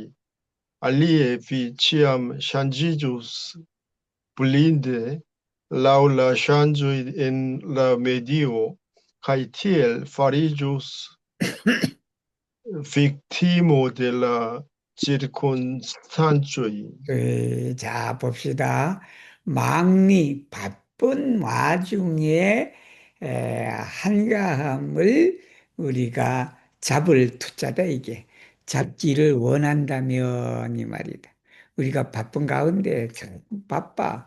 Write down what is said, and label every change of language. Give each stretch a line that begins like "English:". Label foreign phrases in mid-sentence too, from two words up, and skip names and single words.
Esperanto: Alie vi ĉiam ŝanĝiĝus blinde laŭ la ŝanĝoj en la medio kaj tiel fariĝus victimo de la circunstancioi.
Korean: 자, 봅시다. 망리, 바쁜 와중에 한가함을 우리가 잡을 투자다, 이게. 잡기를 원한다면, 이 말이다. 우리가 바쁜 가운데 참 바빠.